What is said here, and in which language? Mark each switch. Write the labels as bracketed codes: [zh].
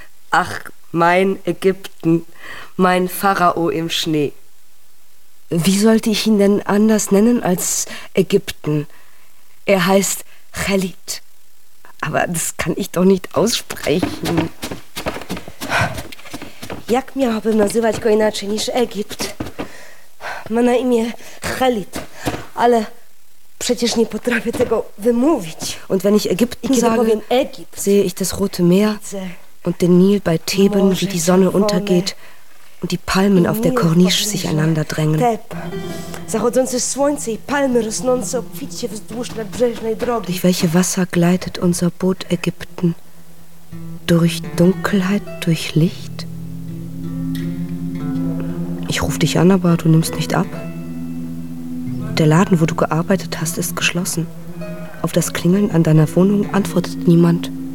[de] Ach, mein Ägypten, mein Pharao im Schnee. Wie sollte ich ihn denn anders nennen als Ägypten? Er heißt Khalid. Aber das kann ich doch nicht aussprechen. [pl] Jak mnie aby nazywać go inaczej niż Egipt? Ma na imię Khalid, ale przecież nie potrafię tego wymówić. [de] Und wenn ich Ägypten sage, [pl] Egipt, [de] sehe ich das Rote Meer und den Nil bei Theben, wie die Sonne untergeht und die Palmen auf der Korniche sich einander drängen. [pl] Zachodzące słońce i palmy rosnące obficie wzdłuż nadbrzeżnej drogi. [de] Durch welche Wasser gleitet unser Boot Ägypten? Durch Dunkelheit, durch Licht? Ich rufe dich an, aber du nimmst nicht ab. Der Laden, wo du gearbeitet hast, ist geschlossen. Auf das Klingeln an deiner Wohnung antwortet niemand.